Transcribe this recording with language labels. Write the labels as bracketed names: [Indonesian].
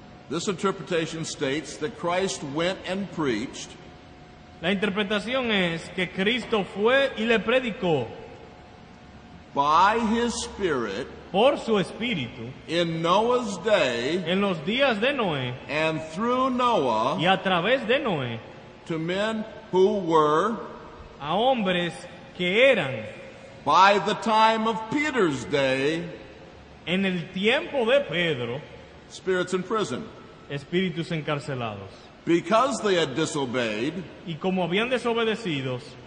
[English] This interpretation states that Christ went and preached [Spanish] La interpretación es que Cristo fue y le predicó [English] by his Spirit [Spanish] por su espíritu [English] in Noah's day [Spanish] en los días de Noé [English] and through Noah [Spanish] y a través de Noé [English] to men who were, [Spanish] a hombres que eran [English] by the time of Peter's day, [Spanish] en el tiempo de Pedro [English] spirits in prison. [Spanish] espíritus encarcelados. [English] Because they had disobeyed, [Spanish] Y como habían desobedecido,